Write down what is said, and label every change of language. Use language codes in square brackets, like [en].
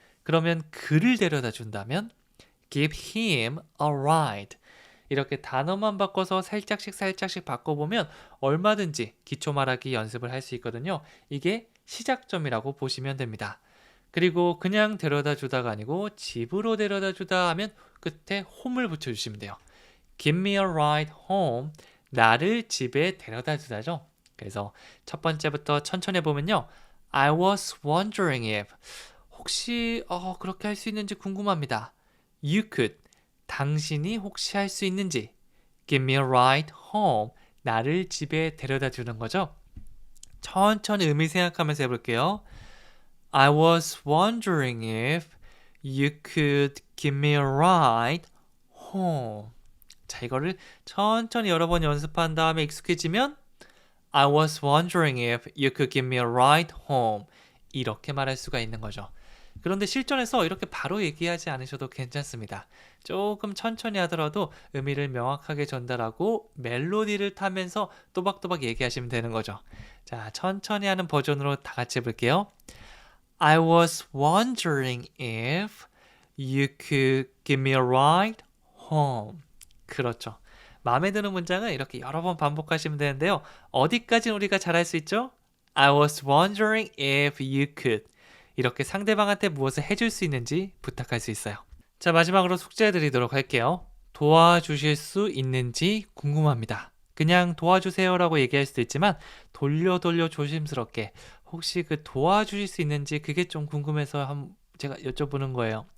[ko] 그러면 그를 데려다 준다면 [en] give him a ride. [ko] 이렇게 단어만 바꿔서 살짝씩 바꿔보면 얼마든지 기초 말하기 연습을 할 수 있거든요. 이게 시작점이라고 보시면 됩니다. 그리고 그냥 데려다 주다가 아니고 집으로 데려다 주다 하면 끝에 home을 붙여주시면 돼요. [en] Give me a ride home. [ko] 나를 집에 데려다 주다죠. 그래서 첫 번째부터 천천히 해보면요. [en] I was wondering if. [ko] 혹시 그렇게 할 수 있는지 궁금합니다. [en] You could. [ko] 당신이 혹시 할 수 있는지. [en] Give me a ride home. [ko] 나를 집에 데려다 주는 거죠. 천천히 의미 생각하면서 해볼게요. [en] I was wondering if you could give me a ride home. [ko] 자, 이거를 천천히 여러 번 연습한 다음에 익숙해지면 [en] I was wondering if you could give me a ride home. [ko] 이렇게 말할 수가 있는 거죠. 그런데 실전에서 이렇게 바로 얘기하지 않으셔도 괜찮습니다. 조금 천천히 하더라도 의미를 명확하게 전달하고 멜로디를 타면서 또박또박 얘기하시면 되는 거죠. 자, 천천히 하는 버전으로 다 같이 해볼게요. [en] I was wondering if you could give me a ride home. [ko] 그렇죠. 마음에 드는 문장은 이렇게 여러 번 반복하시면 되는데요. 어디까지 우리가 잘할 수 있죠? [en] I was wondering if you could. [ko] 이렇게 상대방한테 무엇을 해줄 수 있는지 부탁할 수 있어요. 자, 마지막으로 숙제 드리도록 할게요. 도와주실 수 있는지 궁금합니다. 그냥 도와주세요라고 얘기할 수도 있지만 돌려 조심스럽게 혹시 그 도와주실 수 있는지 그게 좀 궁금해서 제가 여쭤보는 거예요.